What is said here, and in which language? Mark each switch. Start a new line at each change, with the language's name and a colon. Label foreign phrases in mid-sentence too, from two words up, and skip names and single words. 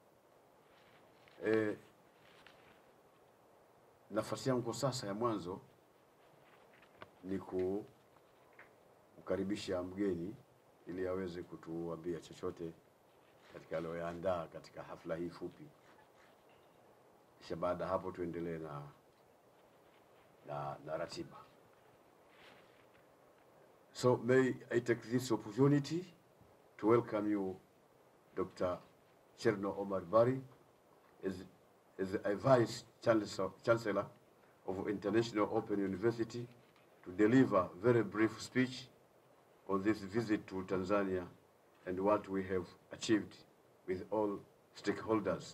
Swahili: Nafasi yangu kwa sasa ya mwanzo ni kukaribisha mgeni ili aweze kutuambia chochote katika aliyoandaa katika hafla hii fupi, kisha baada hapo tuendelee na ratiba.
English: So may I take this opportunity to welcome you, Dr. Cherno Omar Bari, as a Vice Chancellor of International Open University, to deliver a very brief speech on this visit to Tanzania and what we have achieved with all stakeholders.